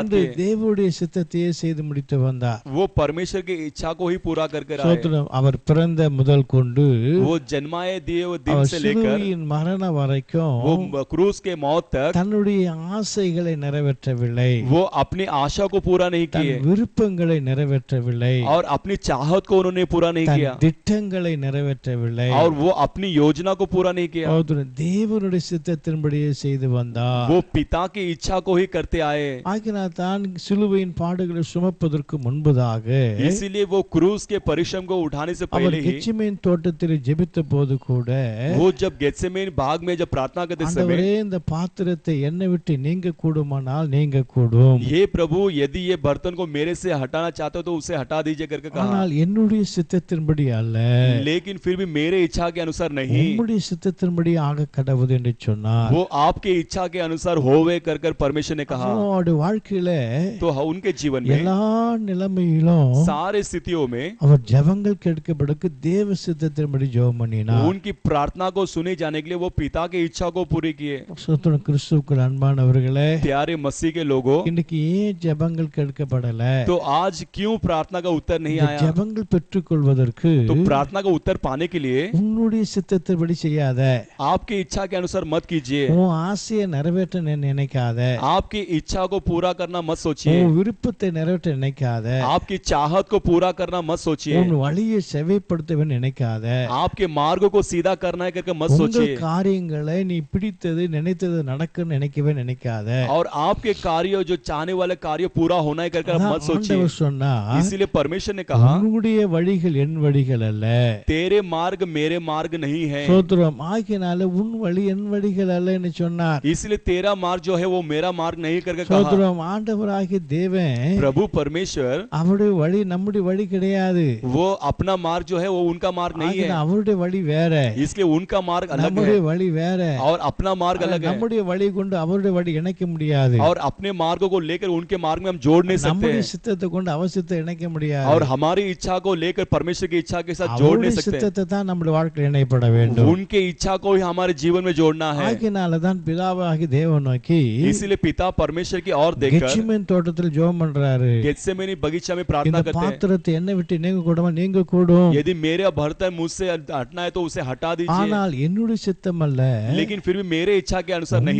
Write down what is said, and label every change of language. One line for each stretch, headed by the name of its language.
Tamil: என்று
Hindi: किए,
Tamil: தேவனுடைய சித்தத்தையே செய்து முடித்து வந்தார்.
Hindi: वो परमेश्वर की इच्छा को ही पूरा कर कर आए।
Tamil: சோத்திரம். அவர் பிறந்த முதல் கொண்டு
Hindi: वो जन्माए दिए वो दिन
Tamil: அவர்
Hindi: से लेकर
Tamil: சிலுவையின் மரணம் வரைக்கும்
Hindi: वो क्रूस के मौत तक
Tamil: தன்னுடைய ஆசைகளை நிறைவேற்றவில்லை,
Hindi: वो अपनी आशा को पूरा नहीं
Tamil: தன்
Hindi: किए
Tamil: விருப்பங்களை நிறைவேற்றவில்லை,
Hindi: और अपनी चाहत को उन्होंने पूरा नहीं
Tamil: தன்
Hindi: किया
Tamil: திட்டங்களை நிறைவேற்றவில்லை.
Hindi: और वो अपनी योजना को पूरा नहीं किया।
Tamil: சோத்திரம். தேவனுடைய சித்தத்தின்படியே செய்து வந்தார்.
Hindi: वो पिता की इच्छा को ही करते आए,
Tamil: ஆகினால் தான் சிலுவையின் பாடுகளை சுமப்பதற்கு முன்பதாக
Hindi: इसीलिए वो क्रूस के परिश्रम को उठाने से
Tamil: அவர்
Hindi: पहले ही
Tamil: கெத்செமேன் தோட்டத்தில் ஜெபித்த போது கூட
Hindi: वो जब गेत्सेमेनी बाग में जब प्रार्थना करते
Tamil: ஆண்டவரே
Hindi: समय,
Tamil: இந்த பாத்திரத்தை என்னை விட்டு நீங்க கூடுமானால் நீங்க கூடும்,
Hindi: ये प्रभु यदि ये बर्तन को मेरे से हटाना चाहते हो तो उसे हटा दीजिए करके कहा,
Tamil: ஆனால் என்னுடைய சித்தத்தின்படி அல்ல
Hindi: लेकिन फिर भी मेरे इच्छा के अनुसार नहीं,
Tamil: உம்முடைய சித்தத்தின்படி ஆக கடவுது என்று சொன்னார்.
Hindi: वो आपके इच्छा के अनुसार होवे कर कर परमेश्वर ने कहा।
Tamil: அவருடைய வாழ்க்கையில
Hindi: तो उनके जीवन में
Tamil: எல்லா நிலைமையிலும்
Hindi: सारे स्थितियों में
Tamil: அவர் ஜெபங்கள் கேட்கப்படுக்கு தேவ சித்தத்தின்படி ஜெபம் பண்ணினார்.
Hindi: उनकी प्रार्थना को सुने जाने के लिए वो पिता की इच्छा को पूरी किए।
Tamil: சோத்திரம். கிறிஸ்துவுக்குள் அன்பானவர்களே,
Hindi: प्यारे मसीह के लोगों,
Tamil: இன்னைக்கு ஏன் ஜெபங்கள் கேட்கப்படல?
Hindi: तो आज क्यों प्रार्थना का उत्तर नहीं
Tamil: இந்த
Hindi: आया?
Tamil: ஜெபங்கள் பெற்றுக்கொள்வதற்கு
Hindi: तो प्रार्थना का उत्तर पाने के लिए
Tamil: உன்னுடைய சித்தத்தின்படி செய்யாத,
Hindi: आपकी इच्छा के अनुसार मत कीजिए,
Tamil: உன் ஆசையை நிறைவேற்ற நினைக்காத,
Hindi: आपकी इच्छा को पूरा करना मत सोचिए,
Tamil: உன் விருப்பத்தை நிறைவேற்ற நினைக்காத,
Hindi: आपकी चाहत को पूरा करना मत सोचिए,
Tamil: உன் வழியை செவைப்படுத்த நினைக்காத,
Hindi: आपके मार्ग को सीधा करना है करके मत
Tamil: உங்கள்
Hindi: सोचिए,
Tamil: காரியங்களை நீ பிடித்தது நினைத்தது நடக்குன்னு நினைக்கவே நினைக்காத.
Hindi: और आपके कार्य जो चाहने वाले कार्य पूरा होना है करके
Tamil: அதான்
Hindi: मत सोचिए।
Tamil: ஆண்டவர் சொன்னார்,
Hindi: इसीलिए परमेश्वर ने कहा,
Tamil: உன்னுடைய வழிகள் என் வழிகள் அல்ல.
Hindi: तेरे मार्ग मेरे मार्ग नहीं है,
Tamil: சோத்திரம். ஆகினால உன் வழி என் வழிகள் அல்லன்னு சொன்னார்.
Hindi: इसलिए तेरा मार्ग जो है वो मेरा मार्ग नहीं करके कहा।
Tamil: சோத்திரம். ஆண்டவராகிய தேவன்
Hindi: प्रभु परमेश्वर
Tamil: அவருடைய வழி நம்முடைய வழி கிடையாது.
Hindi: वो अपना मार्ग जो है वो उनका मार्ग नहीं है,
Tamil: ஆகினால அவருடைய வழி வேற,
Hindi: इसलिए उनका मार्ग अलग
Tamil: நம்முடைய
Hindi: है
Tamil: வழி வேற.
Hindi: और अपना मार्ग अलग है,
Tamil: நம்முடைய வழி கொண்டு அவருடைய வழி இணைக்க முடியாது.
Hindi: और अपने मार्ग को लेकर उनके मार्ग में हम जोड़ नहीं सकते
Tamil: நம்முடைய
Hindi: हैं,
Tamil: சித்தத்தை கொண்டு அவர் சித்தத்தை இணைக்க முடியாது.
Hindi: और हमारी इच्छा को लेकर परमेश्वर की इच्छा के साथ जोड़ नहीं
Tamil: அவருடைய
Hindi: सकते,
Tamil: சித்தத்தை தான் நம்முடைய வாழ்க்கையில் இணைப்பட வேண்டும்.
Hindi: उनके इच्छा को ही हमारे जीवन में जोड़ना है।
Tamil: ஆகினால தான் பிதாவாகி தேவன் நோக்கி
Hindi: इसीलिए पिता परमेश्वर की ओर देखकर
Tamil: கெத்செமேன் தோட்டத்தில் ஜெபம் பண்றாரு.
Hindi: गेत्सेमनी बगीचा में
Tamil: இந்த
Hindi: प्रार्थना करते हैं,
Tamil: பாத்திரத்தை என்னை விட்டு நீங்க கூடாம நீங்க கூடும்,
Hindi: यदि मेरा बर्तन मुझसे हटना है तो उसे हटा दीजिए,
Tamil: ஆனால் என்னுடைய சித்தம் அல்ல
Hindi: लेकिन फिर भी मेरे इच्छा के अनुसार नहीं,